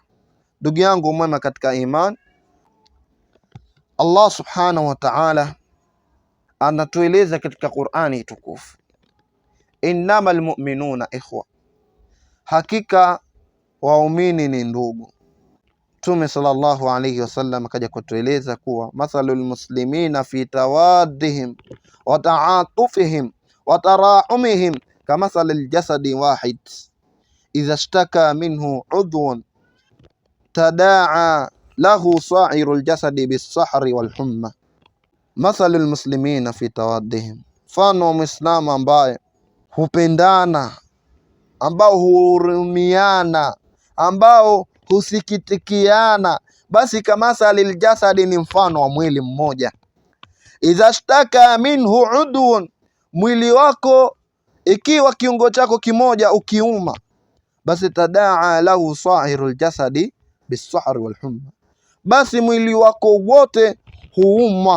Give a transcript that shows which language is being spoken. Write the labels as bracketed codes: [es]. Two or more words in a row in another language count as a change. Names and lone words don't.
[sw] Ndugu yangu mwema katika iman, Allah [ar] سبحانه وتعالى [sw] anatueleza katika Qur'ani tukufu, [ar] إنما المؤمنون إخوة, [sw] hakika waumini ni ndugu. [ar] Mtume صلى الله عليه وسلم [sw] akaja kutueleza kuwa [ar] مثل المسلمين في توادهم وتعاطفهم وتراحمهم كمثل الجسد الواحد إذا اشتكى منه عضو تداعى له سائر الجسد بالسهر والحمى. مثل المسلمين في توادهم, [sw] mfano wa Muislamu ambaye hupendana, ambao huhurumiana, ambao husikitikiana, basi [ar] كمثل الجسد, [sw] ni mfano wa mwili mmoja. [ar] إذا اشتكى منه عضو, [sw] mwili wako ikiwa kiungo chako kimoja ukiuma, basi [ar] تداعى له سائر الجسد بالسهر والحمى, [sw] basi mwili wako wote huuma.